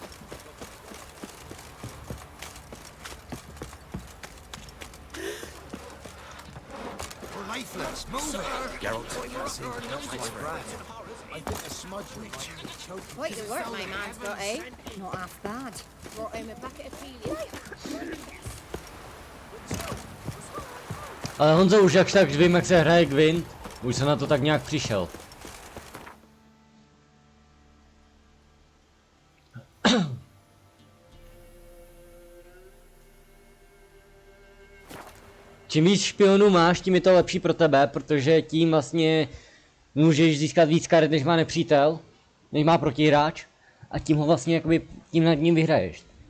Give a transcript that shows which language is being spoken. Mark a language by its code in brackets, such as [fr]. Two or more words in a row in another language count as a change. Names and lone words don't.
[en] We're lifeless. Move it. Gerald. I think the smudge reach. Quite the work my man's got, eh? Not half bad. Brought him a bucket of peeling. [cs] Ale Honzo, už jakž tak vím, jak se hraje Gwyn. Už jsem na to tak nějak přišel. Čím víc špionů máš, tím je to lepší pro tebe, protože tím vlastně můžeš získat víc karet, než má nepřítel, než má protihráč, a tím ho vlastně jakoby tím nad ním vyhraješ.